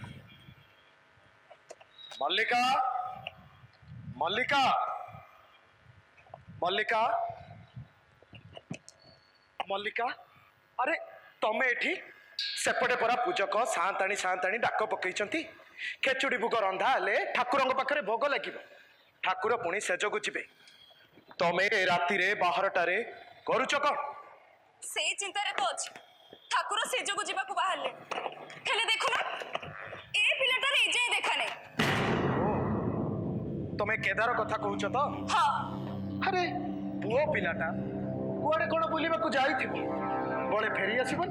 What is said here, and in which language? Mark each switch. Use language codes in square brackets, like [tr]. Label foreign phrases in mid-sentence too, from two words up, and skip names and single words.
[or] ମଲ୍ଲିକା ମଲ୍ଲିକା ମଲ୍ଲିକା ମଲ୍ଲିକା ଅରେ ତମେ ଏଠି ସେପଟେ ପରା ପୂଜକ ସାତାଣୀ ସାତାଣୀ ଡାକ ପକଉଛନ୍ତି ଖେଚୁଡ଼ି ଭୋଗ ରନ୍ଧା ହେଲେ ଠାକୁରଙ୍କ ପାଖରେ ଭୋଗ ଲାଗିବ ଠାକୁର ପୁଣି ସେଜଗୁ ଯିବେ ତମେ ଏ ରାତିରେ ବାହାରଟାରେ କରୁଛ କ'ଣ? ସେଇ ଚିନ୍ତାରେ ତ ଅଛି। ଠାକୁର ସେ ଯୋଗୁ ଯିବାକୁ ବାହାରିଲେ, ହେଲେ ଦେଖୁନ ଏ ପିଲାଟାର ଏଯାଏଁ ଦେଖା ନାହିଁ। ତମେ କେଦାର କଥା କହୁଛ ତ? ହଁ, ଆରେ ପୁଅ ପିଲାଟା କୁଆଡେ କ'ଣ ବୁଲିବାକୁ ଯାଇଥିବ, ବଳେ ଫେରି ଆସିବନି।